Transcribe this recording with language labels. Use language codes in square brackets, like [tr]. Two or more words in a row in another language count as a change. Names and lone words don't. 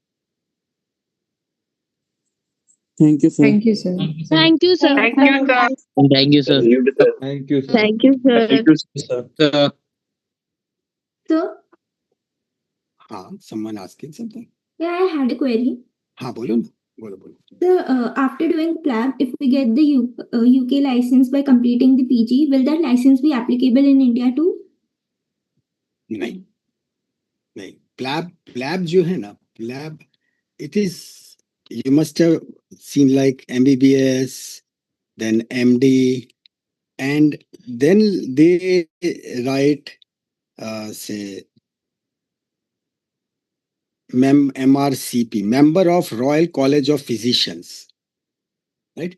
[en] Thank you, sir. Thank you, sir. Thank you, sir. Thank you, sir. Thank you, sir. Thank you, sir. Thank you, sir. Sir. Sir, Someone asking something? yeah, I had a query. [hi] बोलो ना, बोलो. [en] Sir, after doing PLAB, if we get the UK license by completing the PG, will that license be applicable in India too? [hi] नहीं. PLAB जो है ना, [en] PLAB, it is, you must have seen like MBBS, then MD, and then they write, say, MRCP, Member of Royal College of Physicians, right?